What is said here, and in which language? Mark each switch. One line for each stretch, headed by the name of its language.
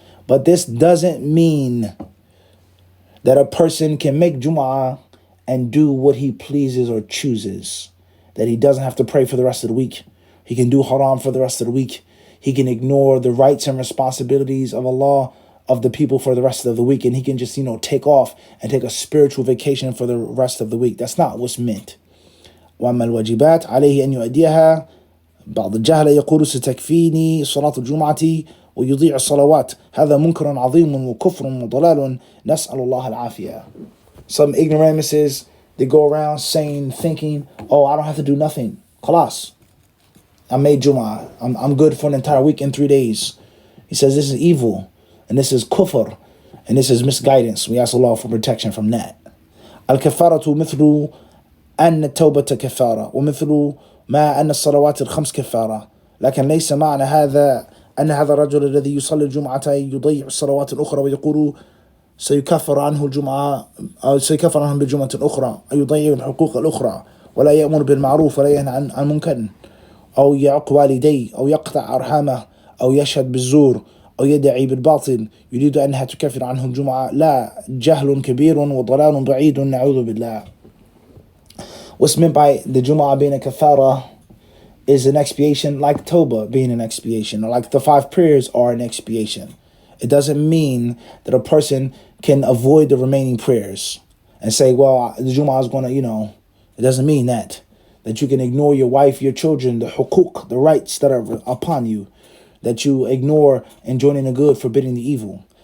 English: But this doesn't mean that a person can make Jumu'ah and do what he pleases or chooses. that he doesn't have to pray for the rest of the week. He can do haram for the rest of the week. He can ignore the rights and responsibilities of Allah, of the people for the rest of the week, and he can just, take off and take a spiritual vacation for the rest of the week. That's not what's meant.
Arabic: وأما الواجبات عليه أن يؤديها. بعض الجهلة يقول ستكفيني صلاة الجمعة ويضيع الصلوات. هذا منكر عظيم وكفر وضلال. نسأل الله العافية.
English: Some ignoramuses, they go around thinking, oh, I don't have to do nothing. Khalas. I made Jumu'ah. I'm good for an entire week in 3 days. He says this is evil, and this is kufr, and this is misguidance. We ask Allah for protection from that.
Arabic: الكفارة مثل أن التوبة كفارة ومثل ما أن الصلوات الخمس كفارة، لكن ليس معنى هذا أن هذا الرجل الذي يصلي الجمعة يضيع الصلوات الأخرى ويقول سيكفر عنه الجمعة أو سيكفر عنه بالجمعة الأخرى، أو يضيع الحقوق الأخرى ولا يأمر بالمعروف ولا ينهى عن منكر، أو يعق والديه، أو يقطع أرحامه، أو يشهد بالزور، أو يدعي بالباطل يريد أنها تكفر عنه الجمعة. لا، جهل كبير وضلال بعيد. نعوذ بالله.
English: What's meant by the Jumu'ah being a kafara is an expiation, like Tawbah being an expiation, or like the 5 prayers are an expiation. It doesn't mean that a person can avoid the remaining prayers and say, well, the Jumu'ah is going to, it doesn't mean that you can ignore your wife, your children, the hukuk, the rights that are upon you, that you ignore enjoining the good, forbidding the evil.